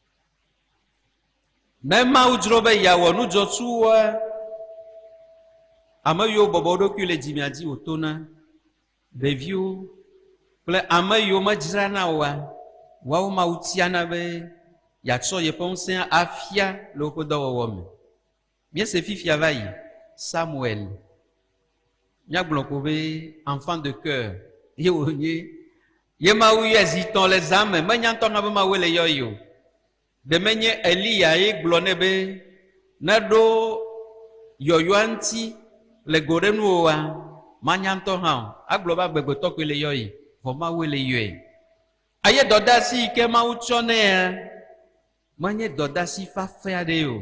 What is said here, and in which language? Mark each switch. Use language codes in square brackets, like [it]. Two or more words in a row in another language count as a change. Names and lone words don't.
[ee] Même udrobe ya wonu jotua ame yiwo bɔbɔ ɖokui le dzimea dzi wòtona, ɖeviwo kple ame yiwo medzrana oa, woawo Mawu tiana be yeatsɔ yeƒe ŋusẽ afia le woƒe dɔwɔwɔ me. Míese fifia va yi Samuel. Míagblɔ ko be [fr] enfant de cœur [ee] ye wònye. Ye Mawu yɔe zi tɔ̃ le zã me, menya ŋutɔ hã be Mawu le yɔe o. Ɖe menye Eliya ye gblɔ nɛ be neɖo yɔyɔa ŋuti le go ɖe nuwoa, manya ŋutɔ hã o. Agblɔ be agbegbetɔ koe le yɔe, vɔ Mawu le yɔe. Aye dɔdeasi yi ke Mawu tsɔ nɛa, menye dɔdeasi fafe aɖe o.